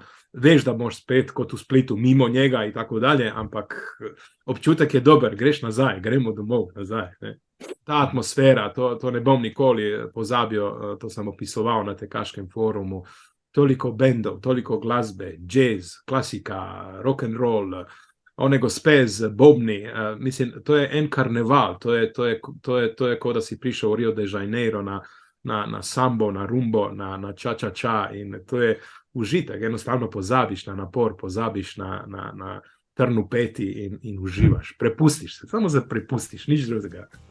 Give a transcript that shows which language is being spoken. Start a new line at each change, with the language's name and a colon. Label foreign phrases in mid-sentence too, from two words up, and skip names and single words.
Slovenian: Veš, da moš spet kot v Splitu mimo njega in tako dalje, ampak občutek je dober, greš nazaj, gremo domov nazaj, ne. Ta atmosfera, to ne bom nikoli pozabil, to sem opisoval na tekaškem forumu, toliko bendov, toliko glasbe, jazz, klasika,
English: rock and roll,
Slovenian: one gospe z bobni, mislim, to je en karneval, to je kot da si prišel v Rio de Janeiro na sambo, na rumbo, na ča in to je užitek, enostavno pozabiš na napor, pozabiš na trn v peti in uživaš, prepustiš se, samo se prepustiš, nič drugega.